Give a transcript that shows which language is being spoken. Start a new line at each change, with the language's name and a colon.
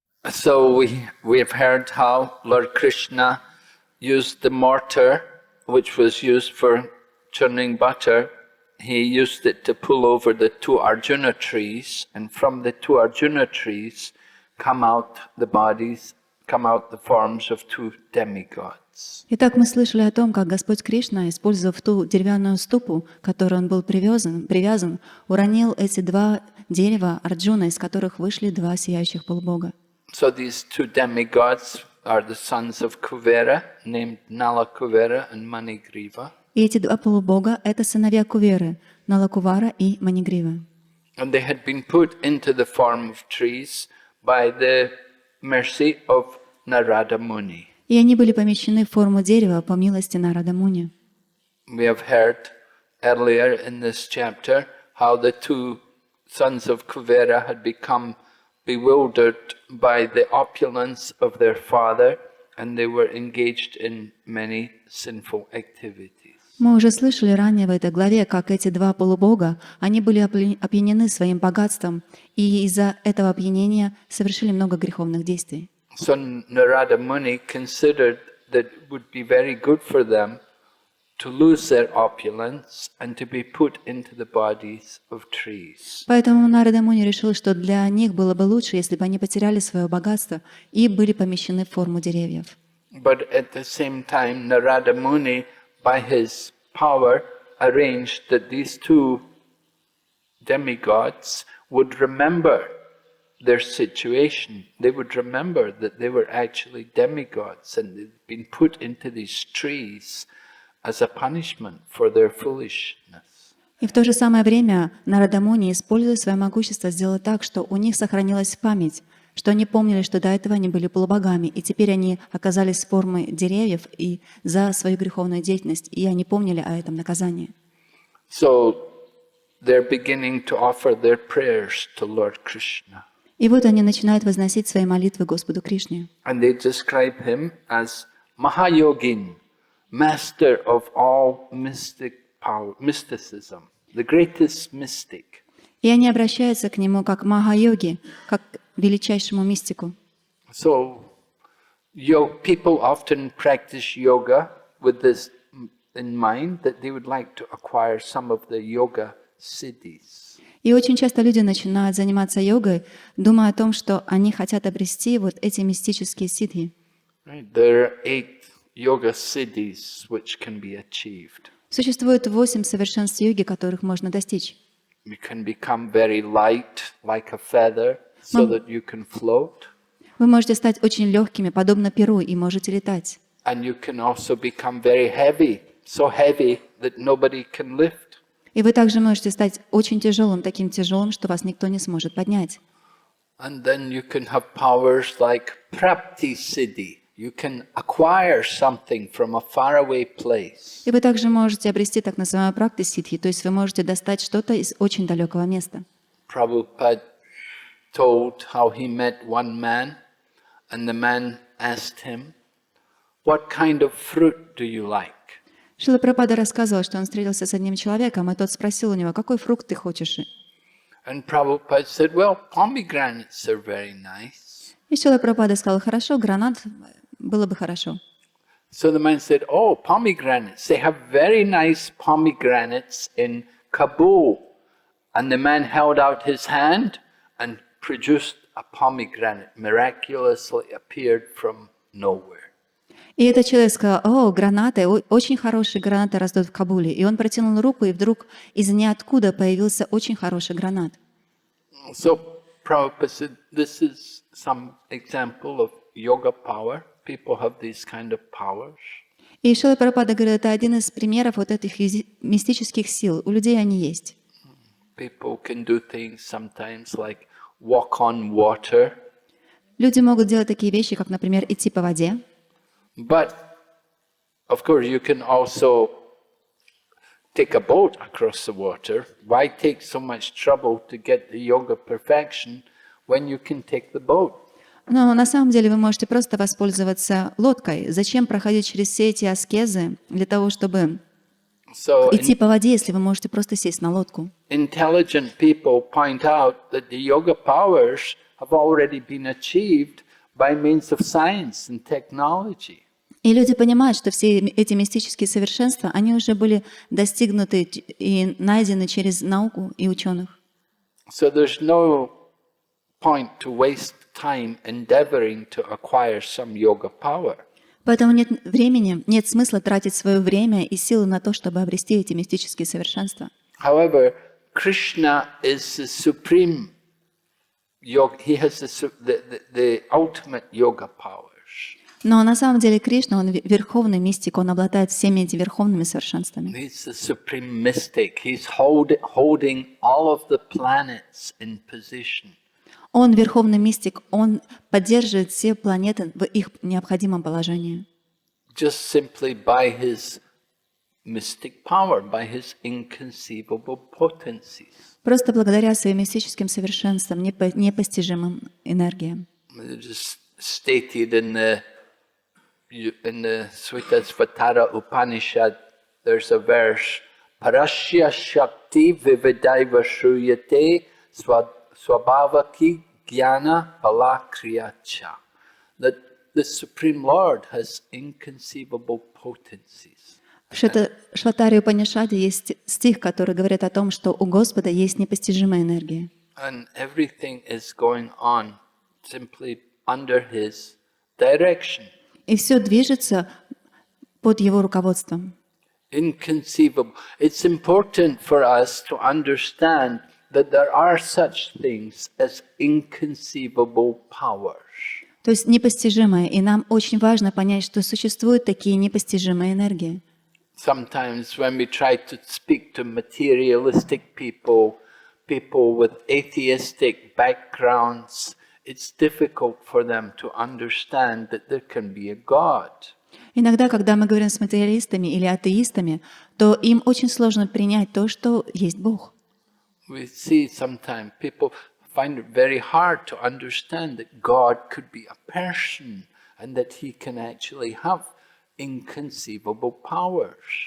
English: So we have heard how Lord Krishna used the mortar, which was used for churning butter. He used it to pull over the two Arjuna trees, and from the two Arjuna trees come out the forms of two demigods.
Russian: Итак, мы слышали о том, как Господь Кришна, использовав ту деревянную ступу, к которой он был привязан, уронил эти два дерева Арджуна, из которых вышли два сияющих полубога.
English: So these two demigods are the sons of Kuvera, named Nala Kuvera and Manigriva.
Russian: И эти два полубога — это сыновья Куверы, Налакувара и Манигрива.
English: And they had been put into the form of trees by the mercy of Narada Muni.
Russian: И они были помещены в форму дерева по милости Нарада Муни.
English: We have heard earlier in this chapter how the two sons of Kuvera had become bewildered by the opulence of their father, and they were engaged in many sinful activities.
Russian: Мы уже слышали ранее в этой главе, как эти два полубога, они были опьянены своим богатством, и из-за этого опьянения совершили много греховных действий.
English: So Narada Muni considered that it would be very good for them to lose their opulence and to be put into the bodies of trees.
Russian: Поэтому Нарада Муни решил, что для них было бы лучше, если бы они потеряли свое богатство и были помещены в форму деревьев.
English: But at the same time, Narada Muni, by his power, arranged that these two demigods would remember their situation. They would remember that they were actually demigods and they'd been put into these trees as a punishment for their foolishness.
Russian: И в то же самое время Нарада Муни, используя свое могущество, сделал так, что у них сохранилась память, что они помнили, что до этого они были полубогами, и теперь они оказались в форме деревьев и за свою греховную деятельность, и они помнили о этом наказании.
English: So they're beginning to offer their prayers to Lord Krishna.
Russian: И вот они начинают возносить свои молитвы Господу Кришне.
English: And they describe him as Mahayogin, master of all mysticism, the greatest mystic.
Russian: И они обращаются к нему как Маха-йоги, как к величайшему мистику.
English: So people often practice yoga with this in mind, that they would like to acquire some of the yoga siddhis.
Russian: И очень часто люди начинают заниматься йогой, думая о том, что они хотят обрести вот эти мистические сидхи.
English: Right? There are 8 yoga siddhis which can be achieved.
Russian: Существует 8 совершенств йоги, которых можно достичь.
English: You can become very light, like a feather, so that you can float.
Russian: Вы можете стать очень легкими, подобно перу, и можете летать.
English: And you can also become very heavy, so heavy that nobody can lift.
Russian: И вы также можете стать очень тяжелым, таким тяжелым, что вас никто не сможет поднять.
English: And then you can have powers like prapti siddhi. You can acquire something from a faraway place.
Russian: И вы также можете обрести так называемую практи сидхи, то есть вы можете достать что-то из очень далекого места.
English: Prabhupada told how he met one man, and the man asked him, "What kind of fruit do you like?"
Russian: Шрила Прабхупада рассказывал, что он встретился с одним человеком, и тот спросил у него, какой фрукт ты хочешь?
English: And Prabhupada said, "Well, pomegranates are very nice."
Russian: И Шрила Прабхупада сказал, хорошо, гранат было бы хорошо.
English: So the man said, "Oh, pomegranates. They have very nice pomegranates in Kabul." And the man held out his hand and produced a pomegranate, miraculously appeared from nowhere.
Russian: И этот человек сказал, о, гранаты, очень хорошие гранаты растут в Кабуле. И он протянул руку, и вдруг из ниоткуда появился очень хороший гранат.
English: So Prabhupada said, this is some example of yoga power. People have these kind of powers.
Russian: И Шрила Прабхупада говорит, это один из примеров вот этих мистических сил. У людей они есть.
English: People can do things sometimes like walk on water.
Russian: Люди могут делать такие вещи, как, например, идти по воде.
English: But, of course, you can also take a boat across the water. Why take so much trouble to get the yoga perfection when you can take the boat?
Russian: Но на самом деле вы можете просто воспользоваться лодкой. Зачем проходить через все эти аскезы для того, чтобы идти по воде, если вы можете просто сесть на лодку?
English: Intelligent people point out that the yoga powers have already been achieved by means of science and technology.
Russian: И люди понимают, что все эти мистические совершенства, они уже были достигнуты и найдены через науку и ученых.
English: So there's no point to waste time endeavoring to acquire some yoga power.
Russian: Поэтому нет времени, нет смысла тратить свое время и силы на то, чтобы обрести эти мистические совершенства.
English: However, Krishna is the supreme yoga. He has the ultimate yoga powers.
Russian: Но на самом деле Кришна, он верховный мистик, он обладает всеми этими верховными совершенствами.
English: He's the supreme mystic. He's holding all of the planets in position.
Russian: Он верховный мистик, он поддерживает все планеты в их необходимом положении.
English: Just simply by his mystic power, by his inconceivable potencies.
Russian: Просто благодаря своим мистическим совершенствам, непостижимым энергиям.
English: Just stated in the Svatara Upanishad, there's a verse,
Sanskrit: Parashya Shakti Vividaiva Shruyate Swabhavaki Jnana Balakriyacha.
English: That the Supreme Lord has inconceivable potencies.
Russian: В Шватаре Упанишаде есть стих, который говорит о том, что у Господа есть непостижимая энергия.
English: And everything is going on simply under His direction.
Russian: И все движется под Его руководством.
English: Inconceivable. It's important for us to understand that there are such things as inconceivable powers.
Russian: То есть непостижимое. И нам очень важно понять, что существуют такие непостижимые энергии.
English: Sometimes when we try to speak to materialistic people, people with atheistic backgrounds, it's difficult for them to understand that there can be a God.
Russian: Иногда, когда мы говорим с материалистами или атеистами, то им очень сложно принять то, что есть Бог.
English: We see sometimes people find it very hard to understand that God could be a person and that he can actually have inconceivable powers.